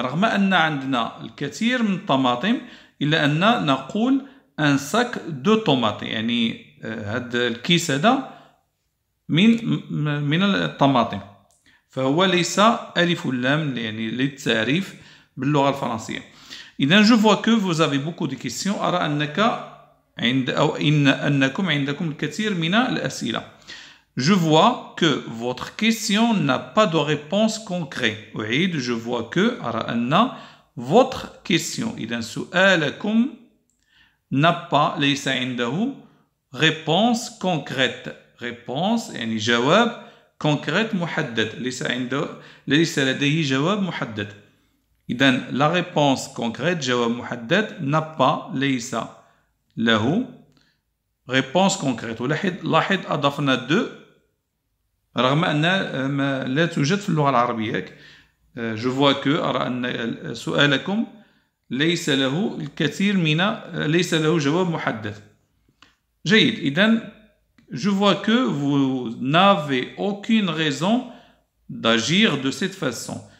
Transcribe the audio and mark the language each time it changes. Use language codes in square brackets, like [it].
[ar] رغم أن عندنا الكثير من الطماطم إلا أن نقول ان [fr] ساك دو طوماط، [ar] يعني هذا الكيس هذا من الطماطم. فهو ليس ألف لام يعني للتعريف باللغة الفرنسية. [fr] إذا je vois que vous avez beaucoup de questions، [ar] أرى أنك أنكم عندكم الكثير من الأسئلة. [fr] Je vois que votre question n'a pas de réponse concrète. [ar] أعيد. [fr] je vois que [ar] أرى أن [fr] votre question، [ar] إذا سؤالكم [fr] n'a pas [ar] ليس عنده [fr] réponse concrète. [ar] réponse يعني جواب، concrète محدد، ليس لديه جواب محدد. [fr] إذا la réponse concrète [ar] جواب محدد، [fr] n'a pas [ar] ليس له [fr] réponse concrète. [ar] ولاحظ أضفنا دو رغم أن لا توجد في اللغة العربية. [fr] je vois que [ar] أرى أن سؤالكم ليس له الكثير من، ليس له جواب محدد. جيد. [fr] إذا je vois que vous n'avez aucune raison d'agir de cette façon.